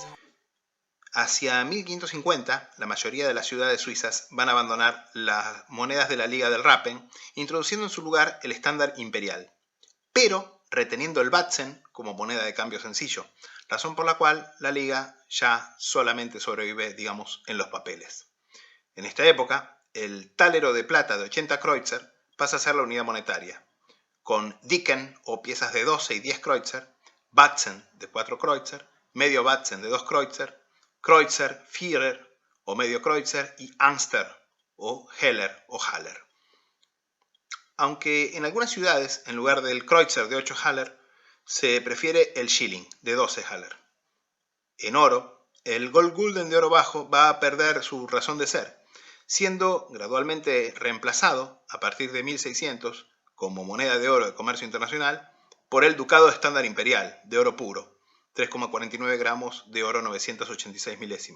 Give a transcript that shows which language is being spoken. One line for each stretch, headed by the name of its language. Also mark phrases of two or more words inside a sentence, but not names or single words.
Spanish: Hacia 1550, la mayoría de las ciudades suizas van a abandonar las monedas de la Liga del Rappen, introduciendo en su lugar el estándar imperial, pero reteniendo el Batzen como moneda de cambio sencillo, razón por la cual la Liga ya solamente sobrevive, digamos, en los papeles. En esta época, el tálero de plata de 80 Kreutzer pasa a ser la unidad monetaria, con Dicken o piezas de 12 y 10 Kreutzer, Batzen de 4 Kreutzer, medio Batzen de 2 Kreutzer, Kreutzer, Vierer o medio Kreutzer y Anster o Heller o Haller. Aunque en algunas ciudades, en lugar del Kreutzer de 8 Haller, se prefiere el Schilling de 12 Haller. En oro, el Goldgulden de oro bajo va a perder su razón de ser, siendo gradualmente reemplazado a partir de 1600 como moneda de oro de comercio internacional por el Ducado Estándar Imperial de oro puro, 3,49 gramos de oro 986 milésimas.